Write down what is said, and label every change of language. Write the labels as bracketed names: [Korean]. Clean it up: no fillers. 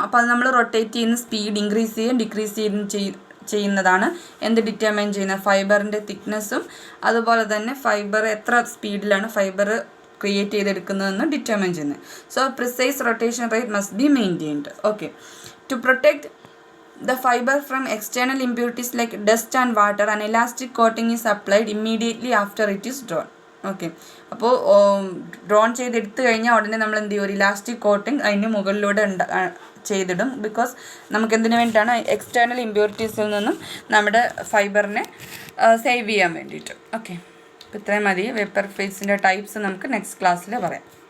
[Malayalam] അപ്പോൾ അത് നമ്മൾ റൊട്ടേറ്റ് ചെയ്യുന്ന സ്പീഡ് ഇൻക്രീസ് ചെയ്യുകയും ഡിക്രീസ് ചെയ്യുന്നതാണ് എന്ത് ഡിറ്റർമൈൻ ചെയ്യുന്നത്, ഫൈബറിൻ്റെ തിക്നെസ്സും അതുപോലെ തന്നെ ഫൈബർ എത്ര സ്പീഡിലാണ് ഫൈബർ ക്രിയേറ്റ് ചെയ്തെടുക്കുന്നതെന്ന് ഡിറ്റർമൈൻ ചെയ്യുന്നത്. [English] So precise rotation rate must be maintained. Okay. To protect the fiber from external impurities like dust and water, an elastic coating is applied immediately after it is drawn. Okay. [Malayalam] അപ്പോൾ drone ചെയ്തെടുത്തു കഴിഞ്ഞാൽ ഉടനെ നമ്മൾ എന്ത് ചെയ്യും, ഒരു elastic coating അതിന് മുകളിലൂടെ ചെയ്തിടും. ബിക്കോസ് നമുക്ക് എന്തിനു വേണ്ടിയിട്ടാണ്, എക്സ്റ്റേണൽ ഇമ്പ്യൂരിറ്റീസിൽ നിന്നും നമ്മുടെ ഫൈബറിനെ സേവ് ചെയ്യാൻ വേണ്ടിയിട്ട്. ഓക്കെ. അപ്പോൾ ഇത്രയും മതി. വേപ്പർ ഫേസിൻ്റെ ടൈപ്സ് നമുക്ക് നെക്സ്റ്റ് ക്ലാസ്സിൽ പറയാം.